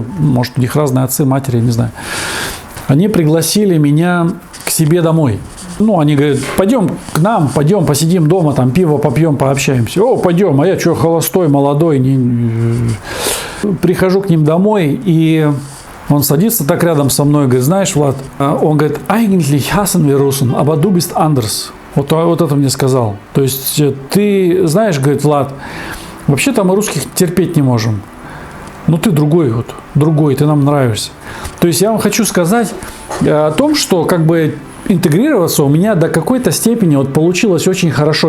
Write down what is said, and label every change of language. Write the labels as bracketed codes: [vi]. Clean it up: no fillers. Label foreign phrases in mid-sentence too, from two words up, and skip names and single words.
[ru] Может, у них разные отцы, матери, не знаю. Они пригласили меня к себе домой. Они говорят: пойдем к нам, пойдем посидим дома, там пиво попьем, пообщаемся. О, пойдем, а я что, холостой, молодой. Прихожу к ним домой, и он садится так рядом со мной и говорит: знаешь, Влад, он говорит: [de] eigentlich hassen wir Russen, aber du bist anders. [ru] Вот это мне сказал. То есть ты знаешь, говорит, Влад, вообще-то мы русских терпеть не можем. Но ты другой, ты нам нравишься. То есть я вам хочу сказать о том, что как бы интегрироваться у меня до какой-то степени вот получилось очень хорошо.